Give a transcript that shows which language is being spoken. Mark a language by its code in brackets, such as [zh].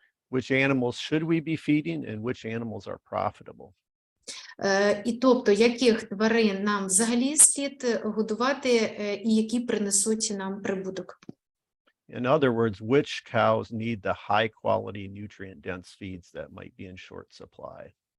[en] Which animals should we be feeding and which animals are profitable? [uk] І тобто, яких тварин нам взагалі слід годувати і які принесуть нам прибуток. [en] In other words, which cows need the high quality nutrient dense feeds that might be in short supply?